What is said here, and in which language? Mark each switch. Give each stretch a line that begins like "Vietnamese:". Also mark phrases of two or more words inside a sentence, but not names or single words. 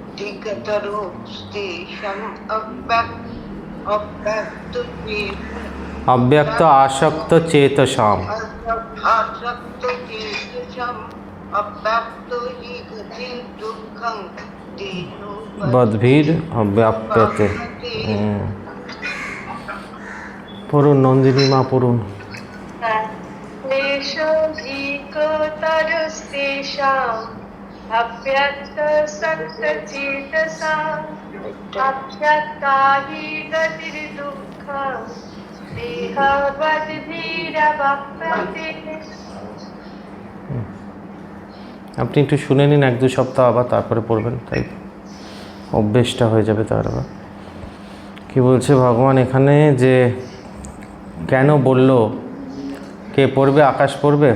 Sanskrit: क्लेशोऽधिकतरस्तेषाम् अव्यक्ताशक्तचेतसाम् অব্যক্ত আসক্ত চেতসাম आसक्त चेतसाम् अव्याप्तो हि गतिः दुःखं देहो বদ্ভির অব্যাপ্যতে
Bangla: পড়ুন নন্দিনী মা পড়ুন।
Sanskrit: क्लेशोऽधिकतरस्तेषाम् अव्यक्तसक्तचेतसाम् अव्यक्ता हि गतिर्दुःखम् देहवद्भिरवाप्यते।
Bangla: আপনি একটু শুনে নিন 1-2 সপ্তাহ আবার, তারপরে পড়বেন, তাই অভ্যেসটা হয়ে যাবে। তার আবার কী বলছে ভগবান এখানে, যে কেন বলল, কে পড়বে? আকাশ পড়বে?